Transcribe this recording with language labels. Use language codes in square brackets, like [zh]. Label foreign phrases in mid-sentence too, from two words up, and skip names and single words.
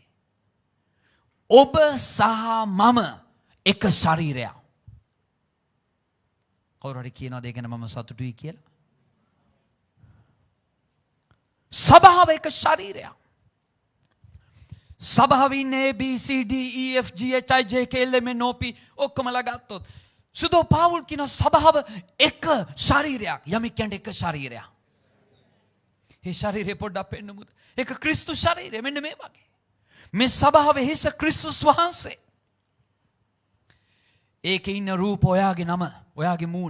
[si] ඔබ සහ මම එක ශරීරයක්. කවුරු හරි කියනවාද ඒ ගැන මම සතුටුයි කියලා? සබාව එක ශරීරයක්. සබාව ඉන්නේ A B C D E F G H I J K L M N O P ඔක්කොමලා ගත්තොත් සුදෝ පාවුල් කියන සබාව එක ශරීරයක්. යමෙක් කියන්නේ එක ශරීරයක්. ඒ ශරීරය පොඩ්ඩක් පෙන්නමුද? ඒක ක්‍රිස්තුස් ශරීරය මෙන්න මේ වගේ. මේ සබාවේ හිස ක්‍රිස්තුස් වහන්සේ. ඒකේ ඉන්න රූප ඔයාගේ නම, ඔයාගේ මූණ.